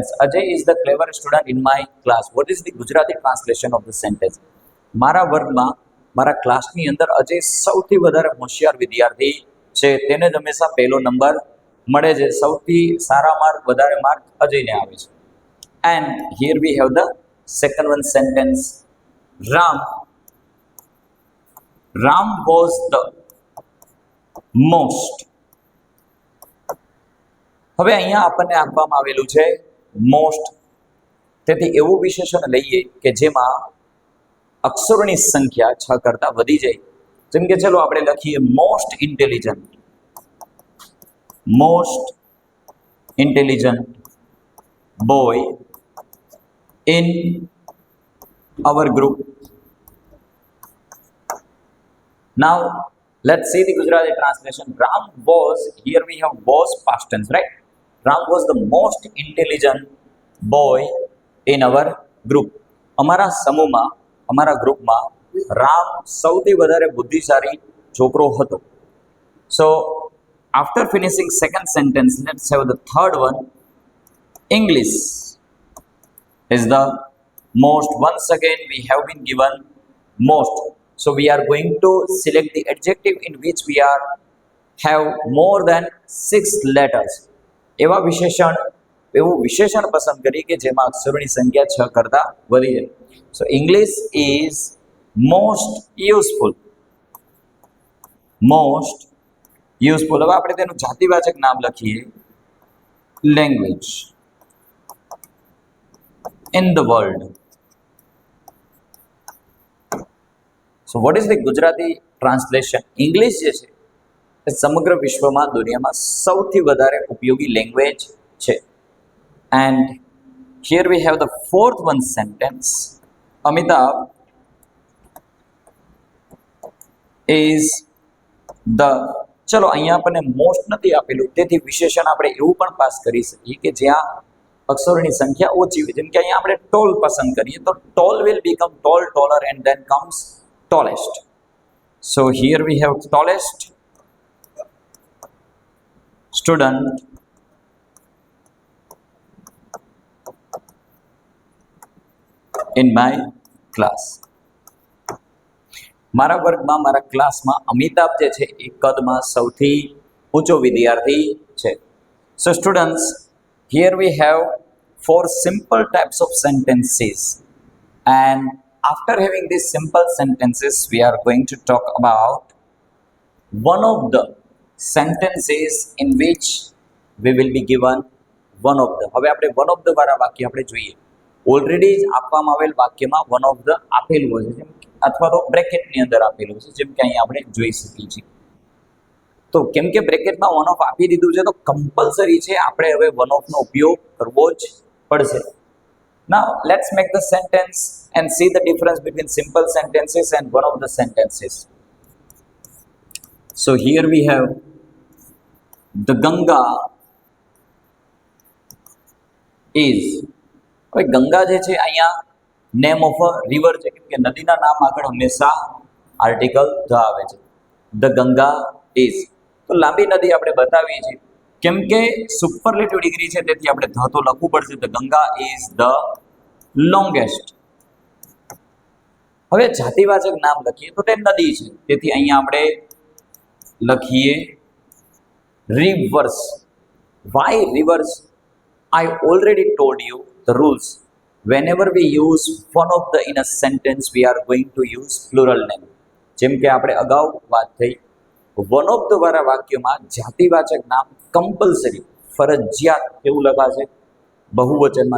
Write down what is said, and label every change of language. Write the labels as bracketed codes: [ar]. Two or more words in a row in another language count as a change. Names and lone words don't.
[en] Ajay is the clever student in my class. What is the Gujarati translation of the sentence? [gu] મારા વર્ગમાં, મારા ક્લાસની અંદર અજય સૌથી વધારે હોશિયાર વિદ્યાર્થી છે, તેને જ હંમેશા પહેલો નંબર મળે છે. સૌથી સારા માર્ક, વધારે માર્ક અજયને આવે છે. [en] And here we have the second one sentence. Ram was the most. [gu] હવે અહીંયા આપણને આપવામાં આવેલું છે મોસ્ટ. તેથી એવું વિશેષણ લઈએ કે જેમાં અક્ષરોની સંખ્યા 6 કરતાં વધી જાય જેમ કે ચલો આપણે લખીએ [en] most intelligent boy in our group. Now let's see the Gujarati translation. Ram was, here we have was past tense, right? Ram was the most intelligent boy in our group. [gu] અમારા સમૂહમાં, અમારા ગ્રુપમાં રામ સૌથી વધારે બુદ્ધિશાળી છોકરો હતો. [en] So after finishing second sentence, let's have the third one. English is the most. Once again we have been given most, so we are going to select the adjective in which we are have more than 6 letters. [gu] એવા વિશેષણ પસંદ કરી કે જેમાં અક્ષરોની સંખ્યા 6 કરતા વધી જાય. [en] So English is most useful. [gu] હવે આપણે તેનું જાતિવાચક નામ લખીએ [en] language in the world. So what is the Gujarati translation? [gu] English જે છે એ સમગ્ર વિશ્વમાં દુનિયામાં સૌથી વધારે ઉપયોગી લેંગ્વેજ છે. [en] And here we have the fourth one sentence. Amitabh is the, [gu] ચલો અહીંયા આપણને મોસ્ટ નથી આપેલું, તેથી વિશેષણ આપણે એવું પણ પાસ કરી શકીએ કે જ્યાં અક્ષરોની સંખ્યા ઓછી હોય. જેમ કે અહીંયા આપણે ટોલ પસંદ કરીએ તો ટોલ [en] will become tall, taller and then comes tallest. So here we have tallest student in my class. [gu] મારા વર્ગમાં, મારા ક્લાસમાં અમિતાભ જે છે એ કદમાં સૌથી ઊંચો વિદ્યાર્થી છે. [en] So students, here we have 4 simple types of sentences, and after having these simple sentences we are going to talk about one of the sentences in which we will be given one of the. [gu] હવે આપણે [en] one of the [gu] વાળા વાક્ય આપણે જોઈએ. ઓલરેડી જ આપવામાં આવેલ વાક્યમાં [en] one of the [gu] આપેલું હોય છે, અથવા તો બ્રેકેટની અંદર આપેલું છે, જેમ કે અહીંયા આપણે જોઈ શકીએ છીએ. તો કેમ કે બ્રેકેટમાં [en] one of [gu] આપી દીધું છે તો કમ્પલસરી છે આપણે હવે વન ઓફનો ઉપયોગ કરવો જ પડશે. [en] Now let's make the sentence and see the difference between simple sentences and one of the sentences. So here we have the Ganga is. [gu] હવે ગંગા જે છે અહીંયા [en] name of a river [gu] છે, કેમ કે નદીના નામ આગળ હંમેશા [en] article the [gu] આવે છે. [en] The Ganga is. [gu] તો લાંબી નદી આપણે બતાવીએ છીએ કેમ કે [en] superlative degree [gu] છે, તેથી આપણે ધ તો લખવું પડશે. [en] The Ganga is the longest. [gu] હવે જાતિવાચક નામ લખીએ તો તે નદી છે, તેથી અહીંયા આપણે લખીએ rivers. [en] Why rivers? I already told you the rules. Whenever we use one of the in a sentence, we are going to use plural name. [gu] જેમ કે આપણે અગાઉ વાત થઈ, [en] one of the [gu] વાળા વાક્યમાં જાતિવાચક નામ કમ્પલસરી, ફરજિયાત એવું લખાશે બહુવચનમાં.